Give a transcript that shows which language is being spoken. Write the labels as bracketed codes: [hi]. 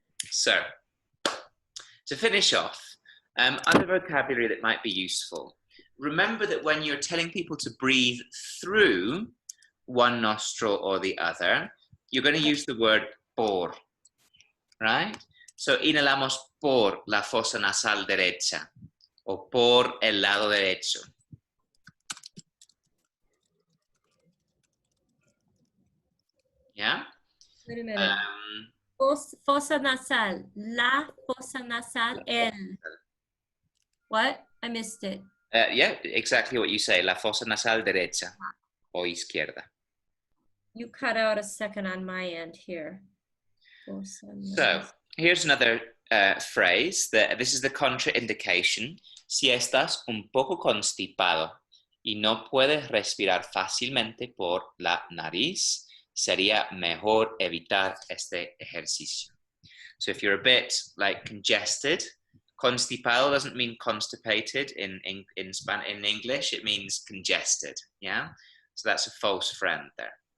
[en] So, to finish off, other vocabulary that might be useful. Remember that when you're telling people to breathe through one nostril or the other, you're going to use the word por, right? [es] So, inhalamos por la fosa nasal derecha o por el lado derecho. [en] Yeah? Wait a minute. [es] Fosa nasal. La fosa nasal. El. [en] What? I missed it. Yeah, exactly what you say. [es] La fosa nasal derecha o izquierda. [en] You cut out a second on my end here. So, here's another phrase. This is the contraindication. [es] Si estás un poco constipado y no puedes respirar fácilmente por la nariz, sería mejor evitar este ejercicio. [en] So if you're a bit like congested, constipado doesn't mean constipated in English, it means congested, yeah? So that's a false friend there.